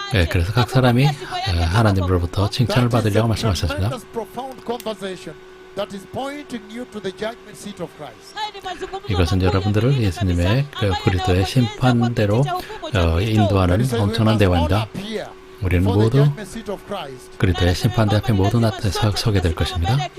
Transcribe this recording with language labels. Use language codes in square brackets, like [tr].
[ko] 그래서 각 사람이 하나님으로부터 칭찬을 받으려고 말씀하셨습니다. [en] Tremendous profound conversation that is pointing you to the judgment seat of Christ. [ko] 이것은 여러분들을 예수님의 그리스도의 심판대로 인도하는 엄청난 대화입니다. 우리는 모두 그리스도의 심판대 앞에 모두 서게 될 것입니다.